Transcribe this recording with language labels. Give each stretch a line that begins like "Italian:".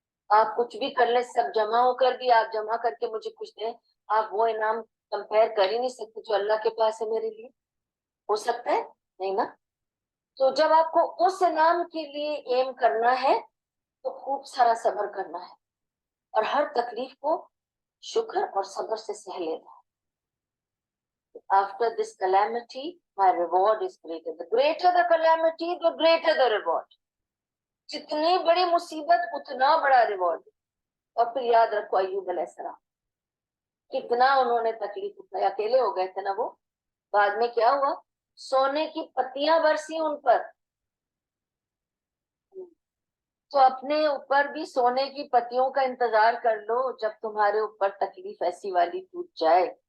Urdu: آپ کچھ بھی کر لیں، سب جمع ہو کر بھی آپ جمع کر کے مجھے کچھ دیں، آپ وہ انعام کمپیئر کر ہی نہیں سکتے جو اللہ کے پاس ہے میرے لیے. ہو سکتا ہے؟ نہیں نا. تو جب آپ کو اس انعام کے لیے ایم کرنا ہے تو خوب سارا صبر کرنا ہے اور ہر تکلیف کو شکر اور صبر سے سہ لینا ہے.
English: After this calamity, my reward is greater. The greater the calamity, the greater the reward.
Urdu: جتنی بڑی مصیبت اتنا بڑا ریوارڈ. اور پھر یاد رکھو ایوب علیہ السلام کتنا انہوں نے تکلیف اٹھائی، اکیلے ہو گئے تھے نا وہ. بعد میں کیا ہوا؟ سونے کی پتیاں برسی ان پر. تو اپنے اوپر بھی سونے کی پتیوں کا انتظار کر لو جب تمہارے اوپر تکلیف ایسی والی ٹوٹ جائے.